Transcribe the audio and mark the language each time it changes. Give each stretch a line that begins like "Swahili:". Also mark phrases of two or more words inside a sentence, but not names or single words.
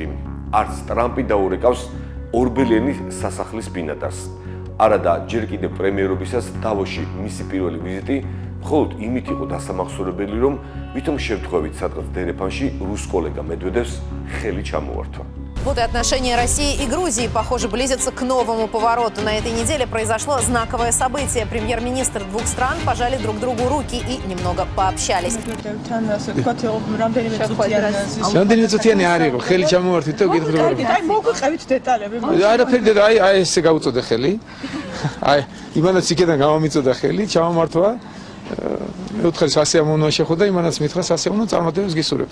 Georgian: არც ტრამპი დაურეკავს ორბელიანის სასახლის ბინადარს. არადა ჯერ კიდევ პრემიერობისას დავოსში მისი პირველი ვიზიტი მხოლოდ იმით იყო დასამახსოვრებელი, რომ ვითომ შემთხვევით სადღაც დერეფანში რუს კოლეგა მედვედევს ხელი ჩამოართვა.
Russian: Вот и отношения России и Грузии, похоже, близятся к новому повороту. На этой неделе произошло знаковое событие. Премьер-министр двух стран пожали друг другу руки и немного пообщались.
Georgian: რამდენიმე წუთიანი არ იყო, ხელი ჩამოვართვით და გითხრა. აი მოგუყევით დეტალები. არაფერი და აი ესე გაუწოდე ხელი. აი იმანაც იქიდან გამომიწოდა ხელი, ჩამომართვა. მეუთხარი სასიამოვნოა შეხვდა, იმანაც მითხრა სასიამოვნო წარმატებებს გისურვებთ.